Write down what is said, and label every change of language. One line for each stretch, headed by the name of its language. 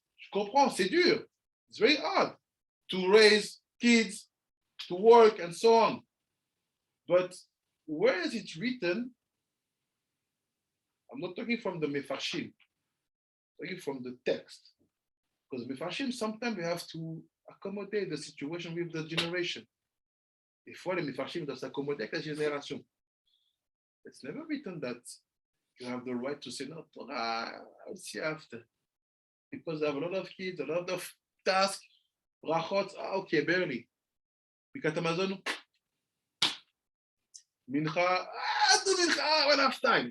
French: Je comprends, c'est dur.
English: It's very hard to raise kids, to work, and so on. But where is it written? I'm not talking from the Mefarshim, I'm talking from the text. Because Mefarshim, sometimes we have to accommodate the situation with the generation.
French: Des fois, les Mefarshim doivent s'accommoder avec la génération.
English: It's never written that you have the right to say, no, Torah, I'll see after. Because I have a lot of kids, a lot of tasks, brachot, okay, barely. Pikat Amazon, mincha, do mincha when I have time.